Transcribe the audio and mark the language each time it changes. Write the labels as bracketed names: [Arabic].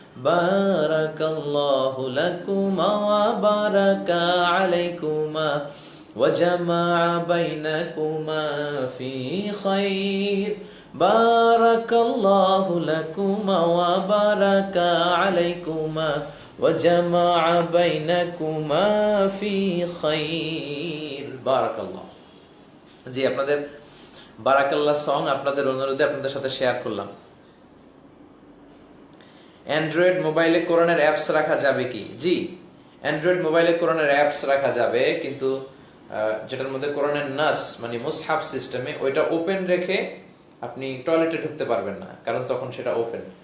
[Arabic] Barakallahu lakuma wa baraka alaykuma وجمع بينكما في خير. بارك الله لكما وبارك عليكما وجمع بينكما في خير. بارك الله. [Bangla] জি, আপনাদের বারাকাল্লাহ song আপনাদের অনুরোধে আপনাদের সাথে শেয়ার করলাম। অ্যান্ড্রয়েড মোবাইলে কোরআনের অ্যাপস রাখা যাবে কি? জি, অ্যান্ড্রয়েড মোবাইলে কোরআনের অ্যাপস রাখা যাবে, কিন্তু যেটার মধ্যে কোরআনের নাস মানে মুসহাফ সিস্টেমে, ওইটা ওপেন রেখে আপনি টয়লেটে ঢুকতে পারবেন না, কারণ তখন সেটা ওপেন।